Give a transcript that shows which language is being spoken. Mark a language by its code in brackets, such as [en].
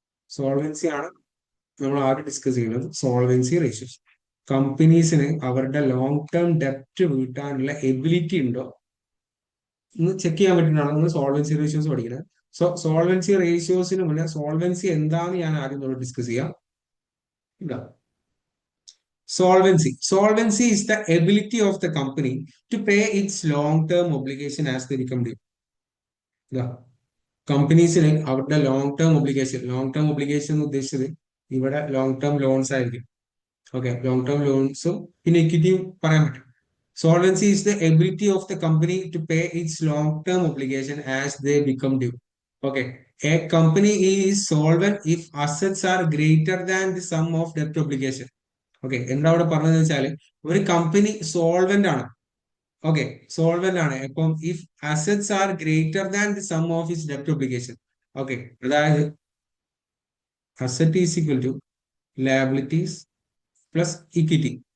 [ml] Solvency ആണ് നമ്മൾ ആദ്യം ഡിസ്കസ് ചെയ്യുന്നത്. സോൾവൻസി റേഷ്യോസ്, കമ്പനീസിന് അവരുടെ ലോങ് ടേം ഡെപ്റ്റ് വീട്ടാനുള്ള എബിലിറ്റി ഉണ്ടോ എന്ന് ചെക്ക് ചെയ്യാൻ പറ്റുന്നതാണ് നമ്മൾ സോൾവൻസി റേഷ്യോസ് പഠിക്കുന്നത്. സോ സോൾവൻസി റേഷ്യോസിന് മുന്നേ സോൾവൻസി എന്താണെന്ന് ഞാൻ ആദ്യം ഡിസ്കസ് ചെയ്യാം. ഇതാ solvency. [en] Solvency is the ability of the company to pay its long-term obligation as they become due. [ml] കമ്പനീസിന് അവരുടെ ലോങ് ടേം ഒബ്ലിഗേഷൻ എന്ന് ഉദ്ദേശിച്ചത് ഇവിടെ ലോങ് ടേം ലോൺസ് ആയിരിക്കും. ഓക്കെ, ലോങ് ടേം ലോൺസും പിന്നെ ഇക്വിറ്റിയും പറയാൻ പറ്റും. [en] Solvency is the ability of the company to pay its long-term obligation as they become due. Okay, a company is solvent if assets are greater than the sum of debt obligation. [ml] Okay, എന്താ അവിടെ പറഞ്ഞതെന്ന് വെച്ചാൽ ഒരു company solvent ആണ്. [en] okay, [ml] solvent ആണ്. അപ്പം [en] If assets R greater than the sum of his ഡെപ്റ്റ് obligation. Okay, [ml] അതായത് [en] Asset is equal to liabilities plus equity.